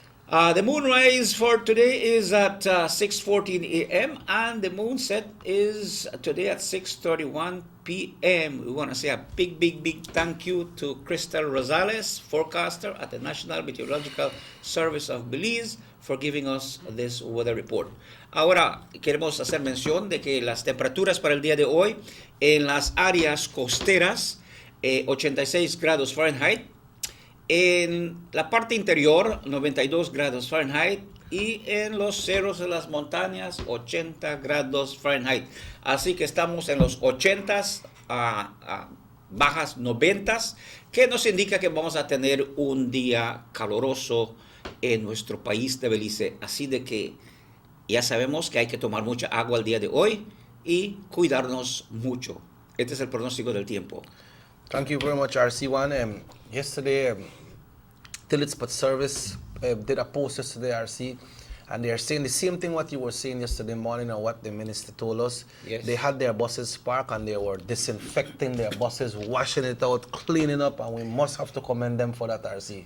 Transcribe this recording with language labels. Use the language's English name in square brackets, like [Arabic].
[English] The moonrise for today is at 6:14 a.m. and the moonset is today at 6:31 p.m. We want to say a big thank you to Crystal Rosales, forecaster at the National Meteorological Service of Belize, for giving us this weather report. [Spanish] Ahora queremos hacer mención de que las temperaturas para el día de hoy en las áreas costeras, 86 grados Fahrenheit, en la parte interior 92 grados Fahrenheit y en los cerros de las montañas 80 grados Fahrenheit. Así que estamos en los 80s a bajas 90s, que nos indica que vamos a tener un día caluroso en nuestro país de Belice. Así de que ya sabemos que hay que tomar mucha agua el día de hoy y cuidarnos mucho. Este es el pronóstico del tiempo. [English] Thank you very much, RC1. Yesterday, Tillotspot Service did a post yesterday, RC, and they are saying the same thing what you were saying yesterday morning or what the minister told us. Yes. They had their buses parked and they were disinfecting their buses, washing it out, cleaning up, and we must have to commend them for that, RC.